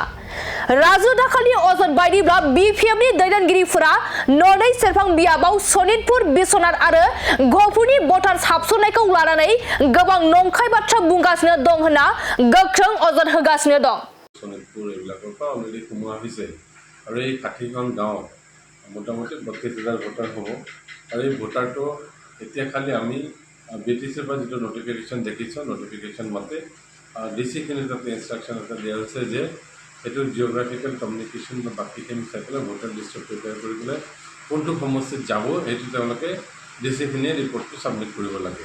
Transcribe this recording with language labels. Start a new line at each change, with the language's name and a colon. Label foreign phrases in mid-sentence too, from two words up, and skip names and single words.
Bodo: राजु धाकालनि अजद बायदिब्ला बिपिएफनि दैदेनगिरिफोरा ननै सेरफां बियाबाव सनितपुर बिसनाथ आरो गहपुरनि भटार्स हाबसननायखौ लानानै गोबां नंखाय बाथ्रा बुंगासिनो दं होनना गोख्रों अजद होगासिनो दं। सनितपुर एरियाखौ अलरेडी सोमोआ
Assamese: হৈছে আৰু এই 60খন গাঁও মোটামুটি 32,000 ভোটাৰ হ'ব আৰু এই ভোটাৰটো এতিয়া খালি আমি বিটিসিৰ পৰা যেটো নোটিফিকেশন দেখিছো নোটিফিকেশন মতে ডিসিখিনি তাতে ইনস্ট্ৰাকশন এটা দিয়া হৈছে যে এটো
English: geographical communication
Assamese: বা বাকিখিনি চাইকেলে
English: voter list prepare
Assamese: কৰিবলৈ কোনটো সমষ্টিত যাব এটো তেওঁলোকে ডিসিখিনি ৰিপৰ্টটো সাবমিট কৰিব লাগে।